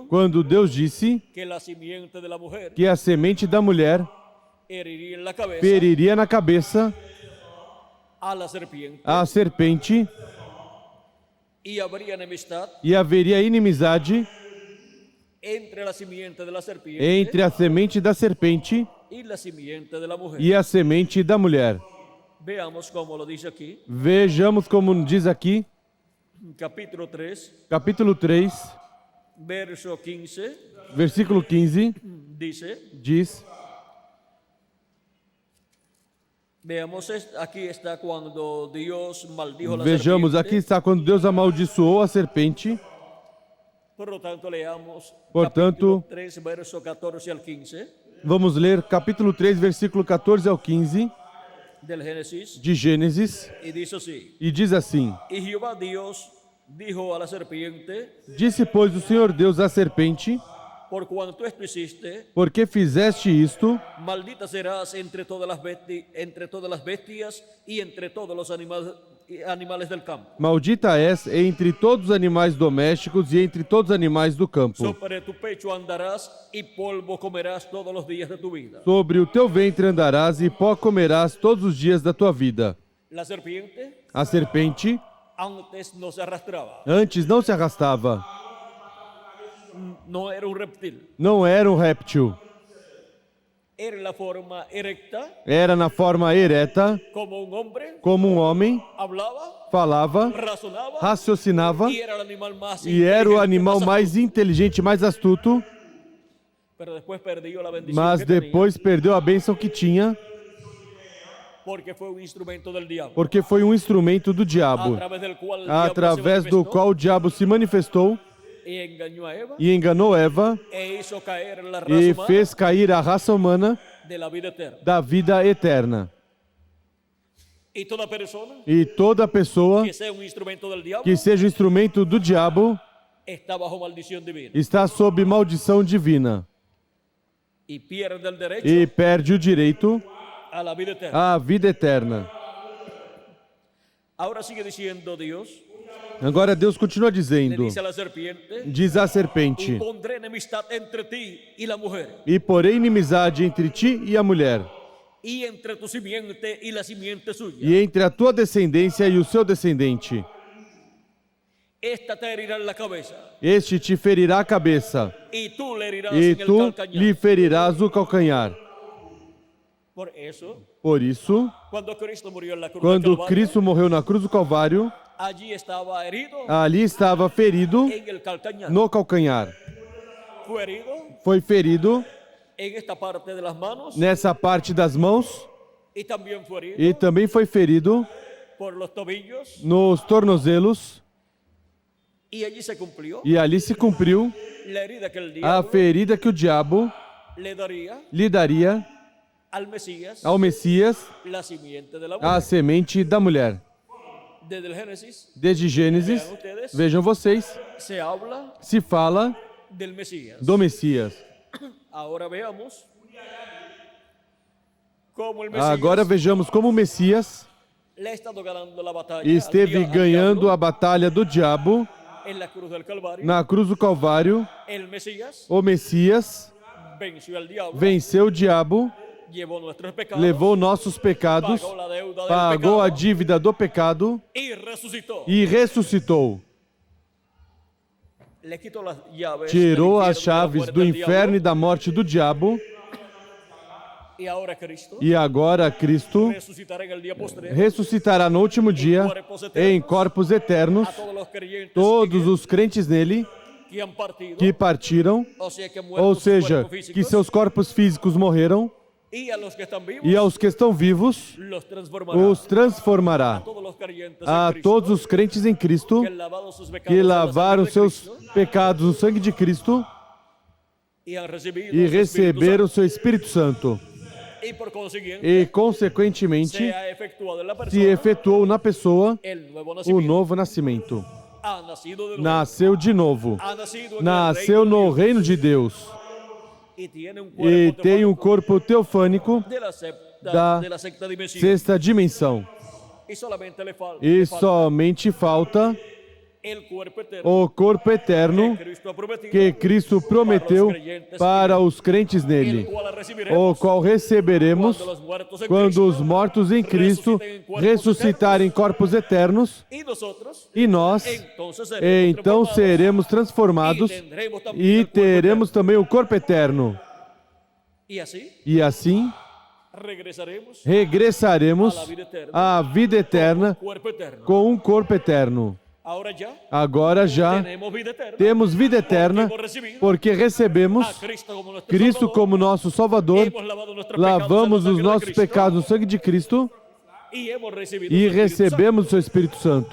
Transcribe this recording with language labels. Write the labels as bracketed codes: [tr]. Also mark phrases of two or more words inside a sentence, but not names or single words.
[pt] quando Deus disse [es] que la simiente de la mujer [pt] que a semente da mulher [es] heriría en la cabeza [pt] feriria na cabeça [es] a la serpiente [pt] a serpente [es] y habría enemistad [pt] e haveria inimizade [es] entre la simiente de la serpiente [pt] entre a semente da serpente [es] y la simiente de la mujer. [pt] e a semente da mulher. [es] Veamos cómo lo dice aquí, [pt] Vejamos como diz aqui, [es] capítulo 3, [pt] capítulo 3, [es] verso 15, [pt] versículo 15, [es] dice, [pt] diz: [es] veamos, aquí está cuando Dios maldijo la [pt] Vejamos, aqui [es] serpiente. [pt] está quando Deus amaldiçoou a serpente. [es] Por lo tanto, leamos [pt] Portanto, [es] capítulo 3, verso 14 al 15 [pt] vamos ler capítulo 3, versículo 14 ao 15 [es] del Génesis, [pt] de Gênesis, [es] y dice así, [pt] e diz assim: [es] y Jehová Dios dijo a la serpiente, [pt] Disse, pois, o Senhor Deus à serpente: [es] por cuanto esto hiciste, [pt] Porque fizeste isto, [es] maldita serás entre todas las bestias y entre todos los animales del campo. [pt] maldita és entre todos os animais domésticos e entre todos os animais do campo. [es] Sobre tu pecho andarás y polvo comerás todos los días de tu vida. [pt] Sobre o teu ventre andarás e pó comerás todos os dias da tua vida. [es] La serpiente [pt] A serpente [es] antes no se arrastraba, [pt] antes não se arrastava, [es] no era un reptil, [pt] não era um réptil, [es] era la forma erecta, [pt] era na forma ereta, [es] como un hombre, [pt] como um homem, [es] hablaba, [pt] falava, [es] razonaba [pt] raciocinava [es] y era el animal más [pt] e era o [es] inteligente, [pt] animal [es] más [pt] mais [es] astuto. [pt] inteligente, mais astuto, [es] Pero después perdió la bendición [pt] mas [es] que tenía, [pt] depois perdeu a bênção que tinha, [es] porque fue un instrumento del diablo, [pt] porque foi um instrumento do [es] a [pt] diabo, [es] través del cual el diablo se [pt] através do [es] manifestó [pt] qual o diabo se manifestou [es] y engañó a Eva [pt] e enganou Eva [es] e hizo caer la raza [pt] e [es] humana [pt] fez cair a raça humana [es] de la vida eterna. [pt] da vida eterna. [es] Y toda persona [pt] E toda pessoa [es] que sea un instrumento del diablo [pt] que seja instrumento do diabo [es] está bajo maldición divina [pt] está sob maldição divina [es] y pierde el derecho [pt] e perde o direito [es] a la vida eterna. [pt] à vida eterna. [es] Ahora sigue diciendo Dios, [pt] Agora Deus continua [es] le [pt] dizendo, [es] dice a la serpiente, [pt] diz a [es] y [pt] serpente: [es] pondré enemistad entre ti y la mujer, [pt] E porém inimizade entre ti e a mulher, [es] y entre tu simiente y la simiente suya. [pt] e entre a tua descendência e o seu descendente. [es] Esta te herirá en la cabeza, [pt] Este te ferirá a cabeça, [es] y tú le herirás [pt] e [es] en el [pt] tu [es] calcañar. [pt] lhe ferirás o calcanhar. [es] Por eso, [pt] Por isso, [es] cuando Cristo murió en la cruz del [pt] quando [es] Calvario, [pt] Cristo morreu na cruz do Calvário, [es] allí estaba herido [pt] ali estava ferido [es] en el calcañar. [pt] no calcanhar. [es] Fue herido [pt] Foi ferido [es] en esta parte de las manos [pt] nessa parte das mãos [es] y también fue herido [pt] e também foi ferido [es] por los tobillos, [pt] nos tornozelos, [es] y allí se cumplió [pt] e ali se cumpriu [es] la herida que el [pt] a [es] diablo [pt] ferida que o diabo [es] le daría [pt] lhe daria [es] al Mesías, [pt] ao Messias, [es] la simiente de la [pt] a [es] mujer. [pt] semente da mulher. [es] Desde el Génesis [pt] Desde Gênesis, [es] vean ustedes, [pt] vejam vocês, [es] se habla [pt] se fala [es] del Mesías. [pt] do Messias. [es] Ahora veamos cómo el Mesías [pt] Agora vejamos como o Messias [es] le ha estado ganando la batalla [pt] esteve [es] al [pt] ganhando [es] diablo [pt] a batalha do diabo [es] en la cruz del Calvario. [pt] na cruz do Calvário. [es] El Mesías [pt] O Messias [es] venció al diablo, [pt] venceu o diabo, [es] llevou nuestros pecados, [pt] levou nossos pecados, [es] pagou la deuda del [pt] pagou a [es] pecado [pt] dívida do pecado [es] y resucitó. [pt] e ressuscitou. [es] Le quitó las llaves [pt] Tirou [es] del [pt] as [es] infierno, de la [pt] chaves [es] muerte [pt] do [es] del [pt] inferno e [es] diablo, [pt] da morte do diabo. [es] y ahora Cristo [pt] E agora Cristo [es] resucitará en el día postrero [pt] ressuscitará no último dia em corpos eternos [es] a todos los creyentes [pt] todos os crentes nele [es] que han partido, [pt] que partiram, [es] o sea, que han [pt] ou [es] muerto sus [pt] seja, [es] cuerpos físicos, [pt] que seus corpos físicos morreram, [es] y a los que están vivos [pt] e aos que estão vivos [es] los transformará. [pt] os transformará. [es] A todos los creyentes en [pt] A [es] Cristo, [pt] todos os crentes em Cristo [es] que lavaron sus pecados [pt] que [es] en la [pt] lavaram [es] sangre de [pt] seus [es] Cristo [pt] pecados no sangue de Cristo [es] y han recibido [pt] e [es] su Espíritu [pt] receberam o seu Espírito Santo. [es] Santo. Y por consiguiente [pt] E, consequentemente, [es] se ha efectuado en la [pt] se [es] persona [pt] efetuou na pessoa [es] el nuevo [pt] o [es] nacimiento. [pt] novo nascimento. [es] Ha nacido de nuevo. [pt] Nasceu de novo. [es] Ha nacido en el [pt] Nasceu [es] reino de [pt] no [es] Dios. [pt] reino de Deus. [es] y tiene un [pt] e [es] cuerpo [pt] tem um [es] teofánico [pt] corpo teofânico da [es] de la sexta dimensión. [pt] sexta dimensão. [es] Y solamente le falta [pt] E somente falta [es] el cuerpo eterno [pt] o corpo eterno [es] que Cristo ha prometido, [pt] que Cristo prometeu para os crentes [es] el [pt] nele, [es] cual [pt] o [es] recibiremos [pt] qual receberemos [es] cuando los muertos en [pt] quando [es] Cristo [pt] os mortos em Cristo ressuscitarem corpos eternos, [es] y nosotros [pt] e nós [es] entonces [pt] então seremos transformados e teremos também o corpo eterno. [es] y así [pt] E assim [es] regresaremos [pt] regressaremos à vida eterna [es] cuerpo eterno. [pt] com um corpo eterno. Agora já Agora já temos vida eterna porque recebemos Cristo como nosso Salvador, lavamos os nossos pecados no sangue de Cristo e recebemos o seu Espírito Santo.